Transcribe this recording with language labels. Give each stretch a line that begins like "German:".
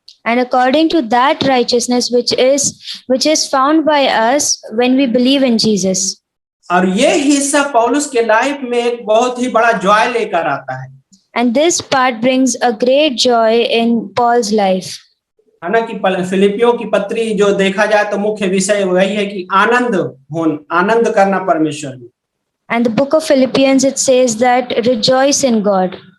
English: And according to that righteousness which is found by us when we believe in Jesus.
Hindi: और ये हिस्सा पौलुस के लाइफ में एक बहुत ही बड़ा जॉय लेकर आता है।
English: And this part brings a great joy in Paul's life.
Hindi: है ना कि फिलिपियों की पत्री जो देखा जाए तो मुख्य विषय वही है कि आनंद करना परमेश्वर में।
English: And the book of Philippians, it says that rejoice in God.